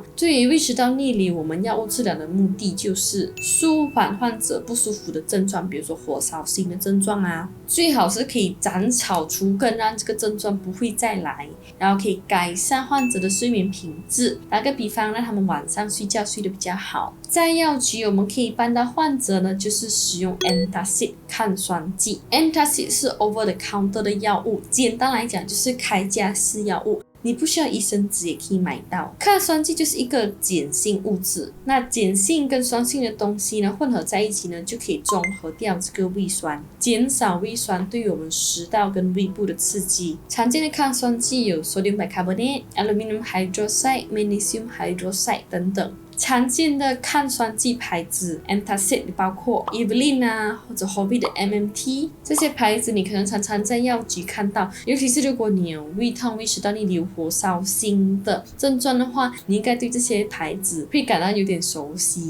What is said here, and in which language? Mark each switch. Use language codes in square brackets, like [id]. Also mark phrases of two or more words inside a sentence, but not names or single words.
[zh] 对于胃食道逆流，我们药物治疗的目的就是舒缓患者不舒服的症状，比如说火烧心的症状啊，最好是可以斩草除根，让这个症状不会再来，然后可以改善患者的睡眠品质。打个比方，让他们晚上睡觉睡得比较好。在药局我们可以帮到患者呢，就是使用 Antacid 抗酸剂。Antacid 是 [en] over the counter [zh] 的药物，简单来讲就是开架式药物，你不需要医生纸也可以买到。抗酸剂就是一个碱性物质，那碱性跟酸性的东西呢混合在一起呢，就可以中和掉这个胃酸，减少胃酸对于我们食道跟胃部的刺激。常见的抗酸剂有 [en] sodium bicarbonate、 aluminum hydroxide、 magnesium hydroxide [zh] 等等。常见的抗酸剂牌子 Antacid 包括 Evelyn 啊，或者 Hovid 的 MMT， 这些牌子你可能常常在药局看到，尤其是如果你有胃痛、胃食道逆流、火烧心的症状的话，你应该对这些牌子会感到有点熟悉。